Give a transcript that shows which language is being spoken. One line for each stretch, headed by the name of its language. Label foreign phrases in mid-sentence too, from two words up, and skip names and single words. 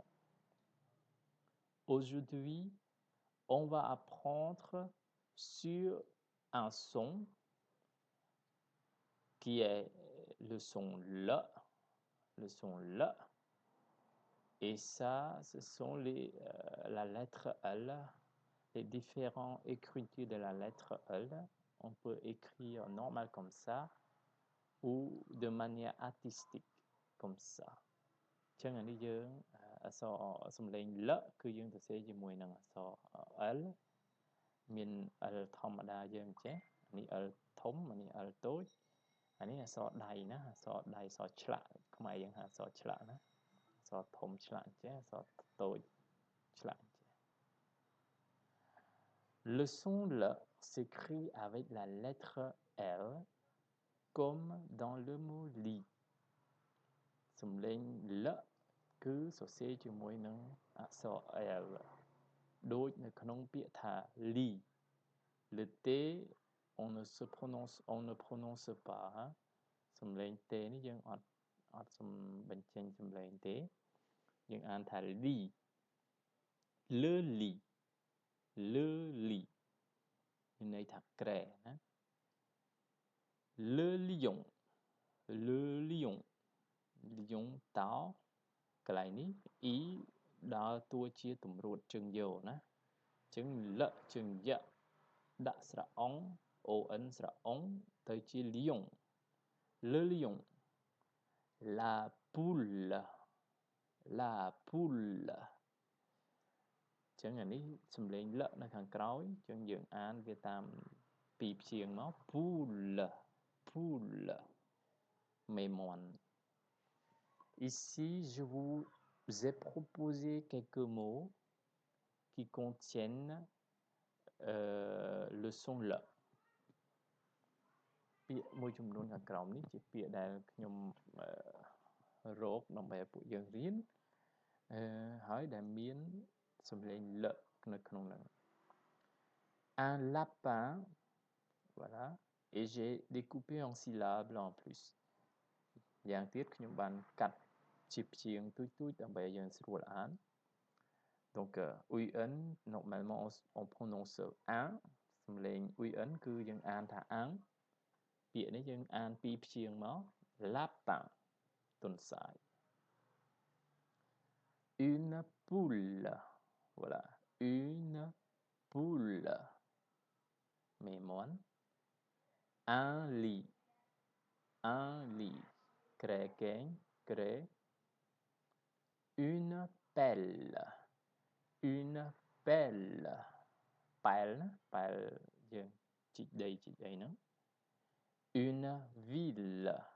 French: Aujourd'hui, on va apprendre sur un son qui est le son L, et ça, ce sont la lettre L, les différentes écritures de la lettre L. On peut écrire normal comme ça ou de manière artistique comme ça.
Khmer: អញ្ចឹងអានេះយើងអក្សរសំឡេង L គឺយើងសរសេរជាមួយនឹងអក្សរ L មាន L ធម្មតាយើងចេះអានេះ L ធំអានេះ L តូចអានេះអក្សរដៃណាអក្សរដៃអក្សរឆ្លាក់ខ្មែរយើងហៅអក្សរឆ្លាក់ណាអក្សរធំឆ្លាក់ចេះអក្សរតូចឆ្លាក់ចេះ
French: Le son L s'écrit avec la lettre L comme dans le mot lit សំ
Khmer: ឡេង L គឺសរសេរជាមួយនឹងអក្សរ L ដូចនៅក្នុងពាក្យថា lit
French: le T on ne prononce pas
Khmer: សំឡេង T នេះយើងអត់បញ្ចេញសំឡេងទេយើងអានថា
French: lit le lit
Khmer: មានន័យថាក្រែណា
French: le lion
Khmer: តោកន្លែងនេះ e ដើរតួជាទម្រួតជើងយោណាអញ្ចឹង l ជើងយៈដាក់ស្រៈអុង on ស្រៈអុងទៅជា
French: lion le lion la poule
Khmer: អញ្ចឹងអានេះសំឡេង l នៅខាងក្រោយអញ្ចឹងយើងអានវាតាមពីរព្យាង្គមក poule មេមាន់
French: Ici, je vous ai proposé quelques mots qui contiennent le son L
Khmer: ពាក្យមួយចំនួនខាងក្រោមនេះជាពាក្យដែលខ្ញុំរកដើម្បីឲ្យពួកយើងរៀនហើយដែលមាន សំឡេង L នៅក្នុងហ្នឹង
French: Un lapin voilà et j'ai découpé en syllabes en plus
Khmer: យ៉ាងទៀត ខ្ញុំបានកាត់ជាព្យាង្គទូចៗដើម្បីឲ្យយើងស្រួលអាន
French: donc UN normalement on prononce un
Khmer: សំឡេង UN គឺយើងអានថា un ពាក្យនេះយើងអានពីរព្យាង្គមក lapin ទន្សាយ
French: une poule voilà une poule មេមាន់ un lit ក្រែកែងក្រែ une pelle
Khmer: ប៉ែលយើងជីកដីជីកអីហ្នឹង
French: une ville